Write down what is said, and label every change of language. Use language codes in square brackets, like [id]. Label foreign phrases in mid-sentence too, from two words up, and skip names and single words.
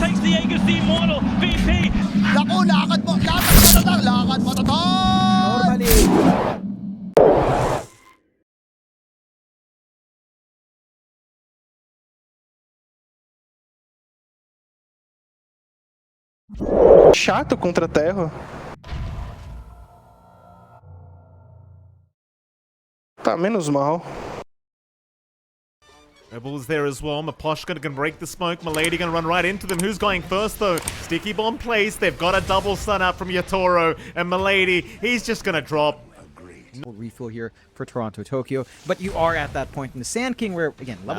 [tl] Diego si Immortal, VP. Naku, lakad mo tatang, lakad mo tatang! [en] Normally. [pt] Chato contra a Terra. Tá, menos mal. [en] Rebels there as well. Maposhka can break the smoke. Milady gonna run right into them. Who's going first though? Sticky bomb placed. They've got a double stun out from Yatoro. And Milady, he's just gonna drop. Refill here for Toronto, Tokyo. But you are at that point in the Sand King where, again, level